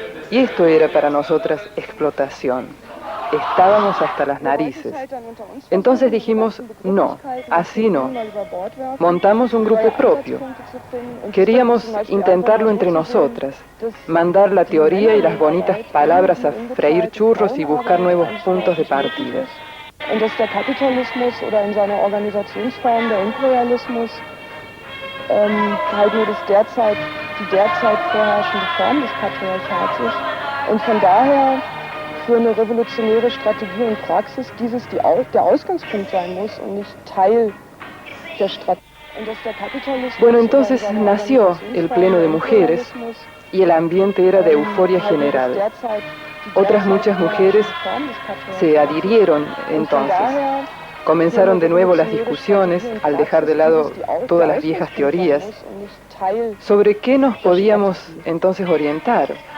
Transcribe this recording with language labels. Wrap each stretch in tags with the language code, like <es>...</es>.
<es>Y esto era para nosotras explotación. Estábamos hasta las narices. Entonces dijimos, no, así no. Montamos un grupo propio. Queríamos intentarlo entre nosotras, mandar la teoría y las bonitas palabras a freír churros y buscar nuevos puntos de partida.</es> <de>Und dass der Kapitalismus oder in seiner Organisationsform der Imperialismus halt nur die derzeit vorherrschende Form des Patriarchats ist und von daher für eine revolutionäre Strategie und Praxis dieses der Ausgangspunkt sein muss und nicht Teil der Strategie.</de> <es>Bueno, entonces nació el Pleno de Mujeres y el ambiente era de euforia general. Otras muchas mujeres se adhirieron entonces. Comenzaron de nuevo las discusiones, al dejar de lado todas las viejas teorías, sobre qué nos podíamos entonces orientar.</es>